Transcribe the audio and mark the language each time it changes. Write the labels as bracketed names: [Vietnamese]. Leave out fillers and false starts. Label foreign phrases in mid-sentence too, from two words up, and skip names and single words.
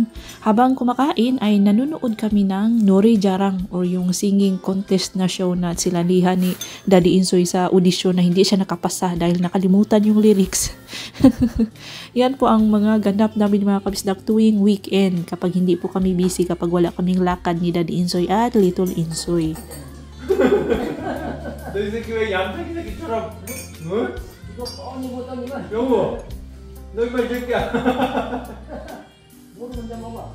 [Filipino] Habang kumakain ay nanonood kami ng Nori Jarang or yung [English] singing contest [Filipino] na show na sila liha ni Daddy Insoy sa audition na hindi siya nakapasa dahil nakalimutan yung lyrics. Yan po ang mga ganap namin mga kabisdak tuwing weekend kapag hindi po kami busy, kapag wala kaming lakad ni Daddy Insoy at Little Insoy. [Korean] 너 이 새끼 왜 얌생이 새끼처럼 응? 이거 뻔히 보더니만 여보 너 이마 이 새끼야. 뭘 혼자 먹어.